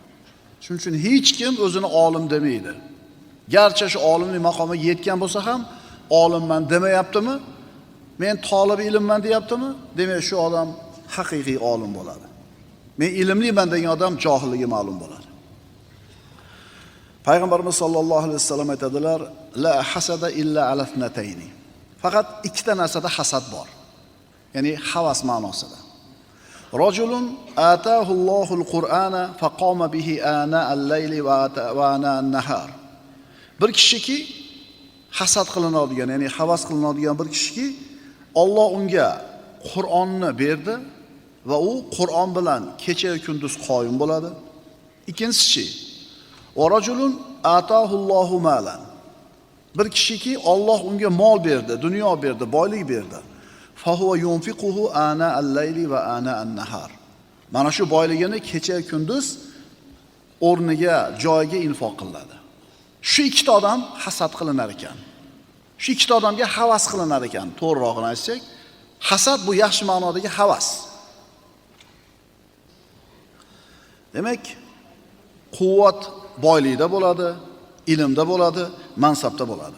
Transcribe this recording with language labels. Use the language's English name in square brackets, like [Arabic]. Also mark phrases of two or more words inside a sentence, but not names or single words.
[Uzbek] Shuning uchun hech kim o'zini olim demaydi. Garchi shu olimlik maqomiga yetgan bo'lsa ham, olimman demayaptimi? Men talab ilmman deyaptimi? Demak, shu odam haqiqiy olim bo'ladi. Men ilmliman degan odam johilligi ma'lum bo'ladi. Payg'ambarimiz sollallohu alayhi vasallam aytadilar, [Arabic] لا حسد إلا على اثنتين. [Uzbek] Faqat ikkita narsada hasad bor. Ya'ni havas ma'nosida. [Arabic] رجل آتاه الله القرآن فقام به آناء الليل وآناء النهار. [Uzbek] Bir kishiki hasad qilinadigan, ya'ni havas qilinadigan bir kishiki Alloh unga Qur'onni berdi va u Qur'on bilan kecha va kunduz qoyim bo'ladi. [Arabic] Ikkinchisi, ورجل آتاه الله مالا. [Uzbek] Bir kishiki Alloh unga mol berdi, dunyo berdi, boylik berdi. [Arabic] فهو ينفقه آناء الليل وآناء النهار. [Uzbek] Mana shu boyligini kecha va kunduz o'rniga, joyiga infoq qiladi. Shu ikkita odam hasad qilinar ekan. Shu ikkita odamga havas qilinar ekan. To'g'rirog'ini aytsak, hasad bu yaxshi ma'nodagi havas. Demak, quvvat boylikda bo'ladi, ilmda bo'ladi, mansabda bo'ladi.